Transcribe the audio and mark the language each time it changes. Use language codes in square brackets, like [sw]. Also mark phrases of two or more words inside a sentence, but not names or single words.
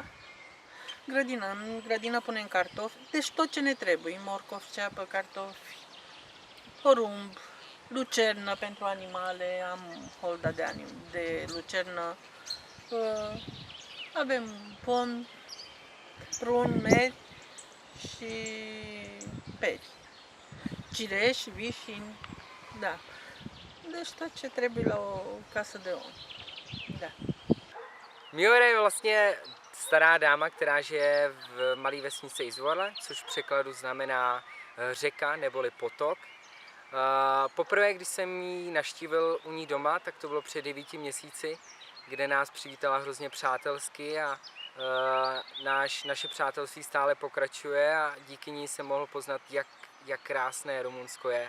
[ro] În grădină punem cartofi, deci tot ce ne trebuie, morcovi, ceapă, cartofi, porumb, lucernă pentru animale, am holda de lucernă, avem pomi, prun, meri și peri, cireș, vișini, da. Deci tot ce trebuie la o casă de om, da. [cs] Miora je vlastně stará dáma, která žije v malé vesnici Izvola, což v překladu znamená řeka neboli potok. Poprvé, když jsem ji navštívil u ní doma, tak to bylo před 9 měsíci, kde nás přivítala hrozně přátelsky a naše přátelství stále pokračuje a díky ní jsem mohl poznat, jak krásné Rumunsko je.